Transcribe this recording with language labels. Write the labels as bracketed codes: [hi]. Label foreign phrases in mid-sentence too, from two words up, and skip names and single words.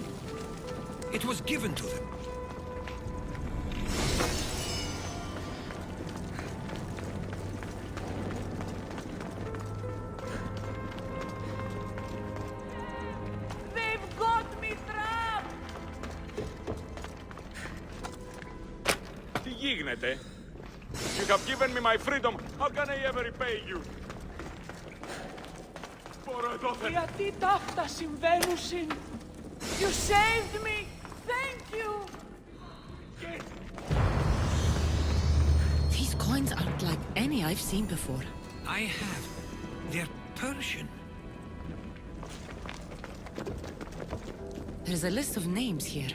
[en] It was given to them. They've got me trapped! [el] Τι γίνεται? [en] You have given me my freedom. How can I ever repay you? [el] Μπορώ εδώ, Γιατί τα αυτά συμβαίνουσιν? [en] You saved me! Thank you! These coins aren't like any I've seen before. I have. They're Persian. There's a list of names here.